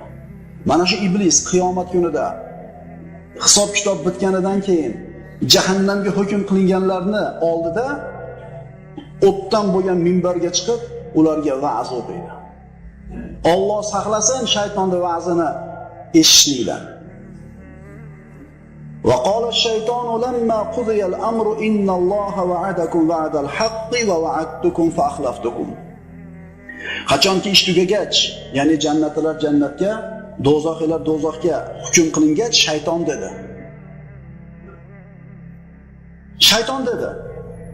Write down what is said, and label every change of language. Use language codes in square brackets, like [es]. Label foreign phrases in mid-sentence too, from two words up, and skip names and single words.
[uz] Mana shu iblis qiyomat kunida hisob kitob bitganidan keyin jahannamga hukm qilinganlarni oldida o'tdan bo'lgan minbarga chiqib, ularga va'z o'qiydi. Alloh saqlasin shaytonning va'zini eshitishdan. [ar] وقال الشيطان لما قضي الأمر إن الله وعدكم وعد الحق ووعدتكم فأخلفتكم. [uz] Qachonki ish tugagach, ya'ni jannatlar jannatga, do'zaxlar do'zaxga hukm qilingach, shayton dedi.